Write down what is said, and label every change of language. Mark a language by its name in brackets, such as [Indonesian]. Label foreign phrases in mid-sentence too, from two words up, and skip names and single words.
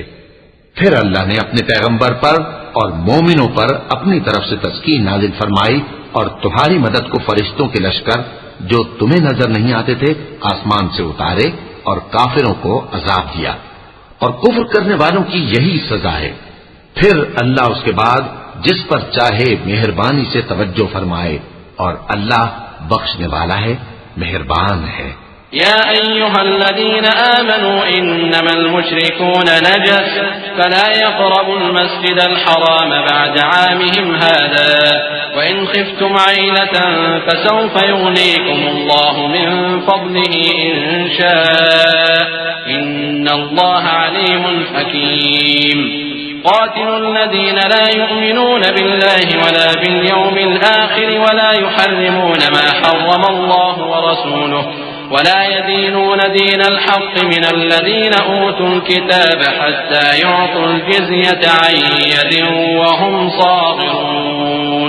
[Hindi] फिर अल्लाह ने अपने पैगंबर पर और मोमिनों पर अपनी तरफ से तस्कीन नाजिल फरमाई और तुम्हारी मदद को फरिश्तों के लश्कर जो तुम्हें नजर नहीं आते थे आसमान से उतारे और काफिरों को अजाब दिया, और कुफ्र करने वालों की यही सजा है। फिर अल्लाह उसके बाद जिस पर चाहे मेहरबानी से तवज्जो फरमाए, और अल्लाह बख्शने वाला है, मेहरबान है। [Arabic] يا أيها الذين آمنوا إنما المشركون نجس فلا يقربوا المسجد الحرام بعد عامهم هذا وإن خفتم عيلة فسوف يغنيكم الله من فضله إن شاء إن الله عليم حكيم. قاتلوا الذين لا يؤمنون بالله ولا باليوم الآخر ولا يحرمون ما حرم الله ورسوله ولا يدينون دين الحق من الذين أوتوا الكتاب حتى يعطوا الجزية عن يد وهم صاغرون.